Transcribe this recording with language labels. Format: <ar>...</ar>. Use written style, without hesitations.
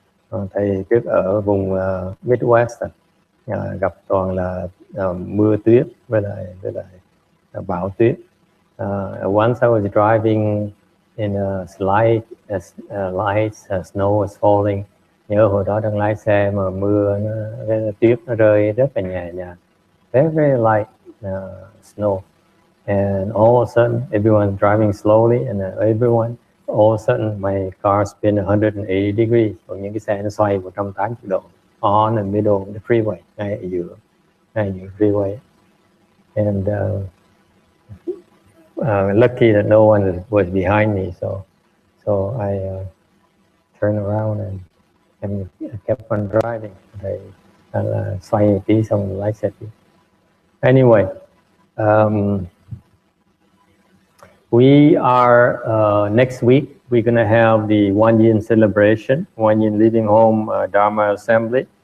<vi>Thầy trước ở vùng Midwest gặp toàn là mưa tuyết với lại bão tuyết.</vi> <en>Once I was driving in a light snow was falling. Nhớ hồi đó đang lái xe mà mưa tuyết nó rơi rất là nhẹ nhàng, very light snow, and all of a sudden everyone driving slowly, and all of a sudden my car spin 180 degrees. Còn những cái xe nó xoay 180 độ on the middle of the freeway, ngay ở giữa freeway, and lucky that no one was behind me, so I turned around and kept on driving.</en> <vi>Thầy là xoay một tí xong lái xe tiếp.</vi> <en>Anyway, we are next week we're gonna have the One Yin celebration, One Yin Living Home Dharma Assembly.</en>